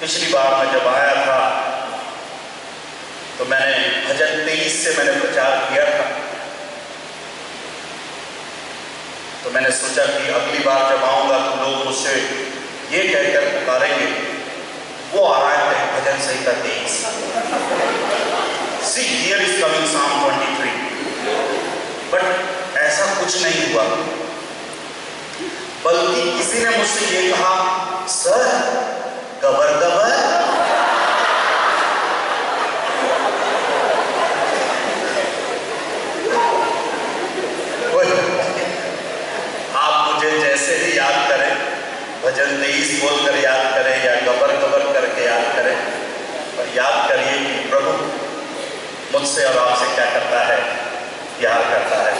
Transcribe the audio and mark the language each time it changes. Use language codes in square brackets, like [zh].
[hi] पिछली बार मैं जब आया था तो मैंने भजन 23 से मैंने प्रचार किया था, तो मैंने सोचा कि अगली बार जब आऊंगा तो लोग मुझसे ये कहकर पुकारेंगे, वो आ रहा है भजन संहिता 23। [en] See, here is coming Psalm 23। [hi] But ऐसा कुछ नहीं हुआ, बल्कि किसी ने मुझसे ये कहा, सर गबर गबर। आप मुझे जैसे ही याद करें, भजन 23 बोलकर याद करें या गबर गबर करके याद करें, पर याद करिए कि प्रभु मुझसे और आपसे क्या करता है, प्यार करता है।